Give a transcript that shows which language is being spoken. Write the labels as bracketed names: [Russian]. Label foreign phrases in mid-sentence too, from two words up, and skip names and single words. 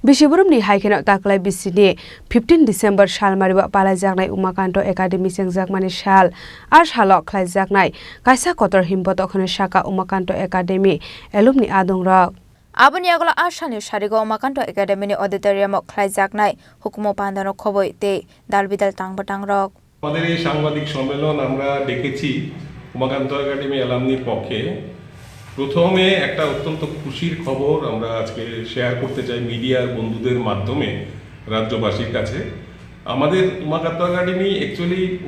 [Kok Borok] Bishiburumni haikena taklai bisini 15 December Shalmariba palaijaknai Umakanto Academy Sengjakmani Shal ar Shalok khlaijaknai kaisa kotor himboto khone Shaka Umakanto Academy alumni adungrok Aboni agla ashani sharigo Umakanto Academy ni auditorium khlaijaknai hukumo pandano khoboi te dalbidal tangbatangrok [Bangla] আমাদের এই সাংবাদিক সম্মেলন আমরা ডেকেছি উমাকান্ত একাডেমি অ্যালামনির পক্ষে প্রথমে একটা অত্যন্ত খুশির খবর আমরা আজকে শেয়ার করতে চাই মিডিয়ার বন্ধুদের মাধ্যমে রাজ্যবাসীর কাছে আমাদের উমাকান্ত একাডেমি অ্যাকচুয়ালি